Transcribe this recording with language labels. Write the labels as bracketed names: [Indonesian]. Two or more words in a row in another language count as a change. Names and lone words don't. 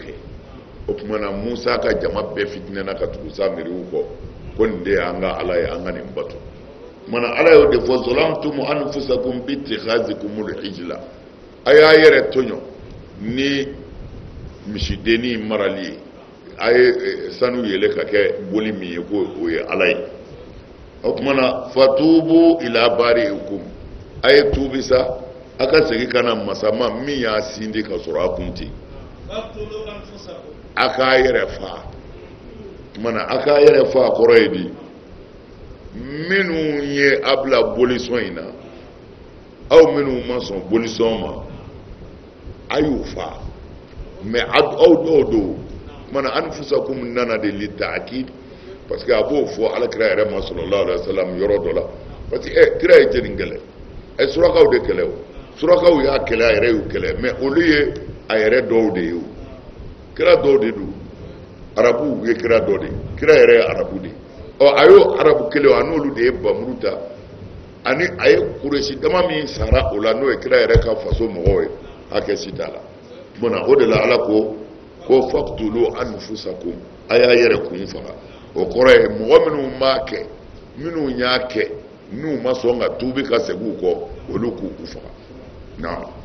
[Bambara] kɛ o tumana musa ka jama bɛɛ fitinɛna ka tugu samiriw kɔ ko nin de y'an ka ala ye an ka nin bato mana ala y'o de fɔ [Arabic] ظلمتم أنفسكم باتخاذكم العجل [Bambara] a y'a yɛrɛ tɔɲɔ ni misidennin marali ye a ye sanu yɛlɛ ka kɛ boli min ye ko o ye ala ye o tumana [Arabic] فتوبوا إلى بارئكم [Bambara] a ye tuubi sa a ka segin ka na masa ma min y'a sindi ka sɔrɔ a kun tɛ a k'a yɛrɛ faa tumana a k'a yɛrɛ faa kɔrɔ ye di minnu ye a bila bolisɔn in na aw minnu ma sɔn bolisɔn ma a y'u faa mais aw dɔw do mana anfusakum nana de [Arabic] للتأكيد [Bambara] parce que a b'o fɔ alakira yɛrɛ ma [Arabic] صلى الله عليه وسلم [Bambara] yɔrɔ dɔ la [French] parce que [Bambara] kira ye jɛni kɛlɛ surakaw de kɛlɛ o surakaw y'a kɛlɛ a yɛrɛ y'u kɛlɛ mais olu ye a yɛrɛ dɔw de ye o kira dɔw de do arabuw ye kira dɔ de kira yɛrɛ ye arabu de a y'o arabu kelen a n'olu de ye bamuru ta ani a ye kuresi dama min sara o la n'o ye kira yɛrɛ ka faso mɔgɔw ye hakɛ si t'a la bona o de la ala ko [Arabic] فاقتلوا أنفسكم [Bambara] a y'a yɛrɛ kun faga o kɔrɔ ye mɔgɔ minnu b'a kɛ minnu y'a kɛ n'u ma sɔn ka tuubi ka segin u kɔ olu k'u faga na